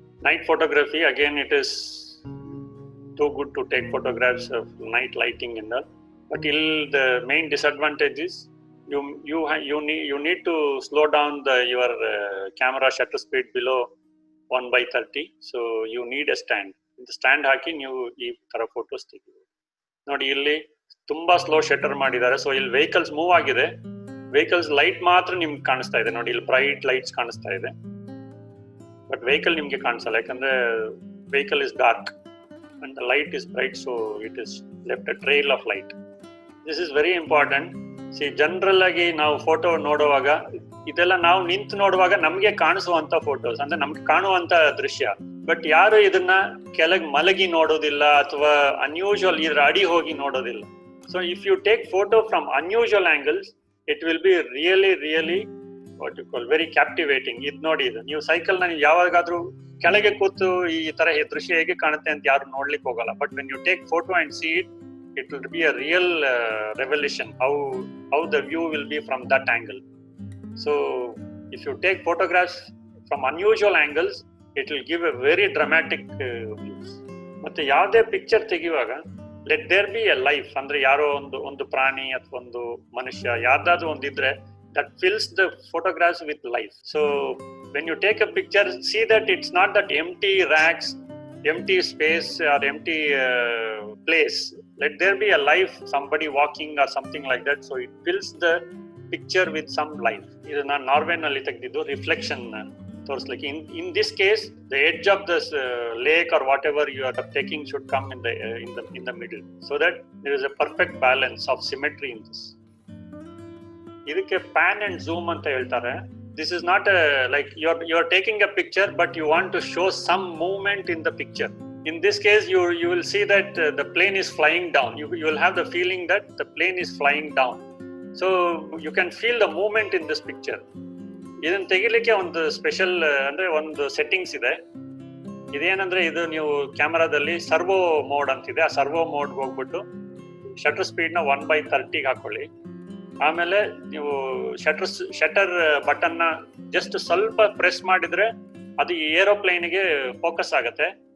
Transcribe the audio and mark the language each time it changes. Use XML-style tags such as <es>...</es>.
<en>Night photography, again, it is too good to take photographs of night lighting and all. But the main disadvantage is you need to slow down your camera shutter speed below 1/30. So you need a stand. The stand</en> <kn>ಹಾಕಿ ನೀವು ಈ ತರ photos ತೆಗಿಬೋದು. ನೋಡಿ, ಇಲ್ಲಿ ತುಂಬಾ slow shutter ಮಾಡಿದ್ದಾರೆ. So ಇಲ್ಲಿ vehicles move ಆಗಿದೆ, ವೆಹಿಕಲ್ಸ್ ಲೈಟ್ ಮಾತ್ರ ನಿಮ್ಗೆ ಕಾಣಿಸ್ತಾ ಇದೆ. ನೋಡಿ, ಇಲ್ಲಿ ಬ್ರೈಟ್ ಲೈಟ್ಸ್ ಕಾಣಿಸ್ತಾ ಇದೆ,</kn> <en>but vehicle</en> <kn>ನಿಮ್ಗೆ ಕಾಣಿಸಲ್ಲ, ಯಾಕಂದ್ರೆ</kn> <en>Vehicle is dark and the light is bright, so it is left a trail of light. This is very important.</en> <kn>See, general ಆಗಿ ನಾವು ಫೋಟೋ ನೋಡುವಾಗ ಇದೆಲ್ಲ ನಾವು ನಿಂತು ನೋಡುವಾಗ ನಮ್ಗೆ ಕಾಣಿಸುವಂತ ಫೋಟೋಸ್, ಅಂದ್ರೆ ನಮ್ಗೆ ಕಾಣುವಂತ ದೃಶ್ಯ. ಬಟ್ ಯಾರು ಇದನ್ನ ಕೆಳಗೆ ಮಲಗಿ ನೋಡೋದಿಲ್ಲ ಅಥವಾ ಅನ್ಯೂಶುವಲ್ ಇದ್ರ ಅಡಿ ಹೋಗಿ ನೋಡೋದಿಲ್ಲ.</kn> <en>So if you take photo from unusual angles, it will be really what you call very captivating.</en> <kn>ಇದು ನೋಡಿ, ಇದು ನೀವು ಸೈಕಲ್ ನ ಯಾವಾಗಾದ್ರೂ ಕೆಳಗೆ ಕೂತು ಈ ತರ ದೃಶ್ಯ ಹೇಗೆ ಕಾಣುತ್ತೆ ಅಂತ ಯಾರು ನೋಡ್ಲಿಕ್ಕೆ ಹೋಗಲ್ಲ.</kn> <en>But when you take photo and see it will be a real revelation how the view will be from that angle. So if you take photographs from unusual angles, it will give a very dramatic views.</en> <kn>ಮತ್ತೆ ಯಾವುದೇ picture ತೆಗೆಯುವಾಗ</kn> <en>let there be a life,</en> <kn>ಅಂದ್ರೆ ಯಾರೋ ಒಂದು ಪ್ರಾಣಿ ಅಥವಾ ಒಂದು ಮನುಷ್ಯ ಯಾರ್ದಾದ್ರೂ ಒಂದಿದ್ರೆ</kn> <en>that fills the photographs with life. So when you take a picture, see that it's not that empty racks, empty space or empty place. Let there be a life, somebody walking or something like that, so it fills the picture with some life.</en> <kn>Idu na Norway nalli tegdidu reflection ತೋರಿಸ್ಲಿಕ್ಕೆ.</kn> <en>in this case the edge of this lake or whatever you are taking should come in the middle, so that there is a perfect balance of symmetry in this.</en> <kn>ಇದಕ್ಕೆ pan and zoom ಅಂತ ಹೇಳ್ತಾರೆ.</kn> <en>This is not like you're taking a picture but you want to show some movement in the picture. In this case you will see that the plane is flying down. You will have the feeling that the plane is flying down. So you can feel the movement in this picture.</en> <kn>ಇದನ್ನ ತೆಗಿಲಿಕ್ಕೆ ಒಂದು special ಅಂದ್ರೆ ಒಂದು settings ಇದೆ. ಇದೇನಂದ್ರೆ, ಇದು ನೀವು ಕ್ಯಾಮರಾದಲ್ಲಿ servo mode ಅಂತಿದೆ. ಆ ಸರ್ವೋ ಮೋಡ್ಗೆ ಹೋಗ್ಬಿಟ್ಟು ಶಟರ್ ಸ್ಪೀಡ್ ನ 1/30 ಹಾಕೊಳ್ಳಿ. ಆಮೇಲೆ ನೀವು ಶಟರ್ ಬಟನ್ ನ ಜಸ್ಟ್ ಸ್ವಲ್ಪ ಪ್ರೆಸ್ ಮಾಡಿದ್ರೆ ಅದು ಏರೋಪ್ಲೇನ್ಗೆ ಫೋಕಸ್ ಆಗುತ್ತೆ.</kn>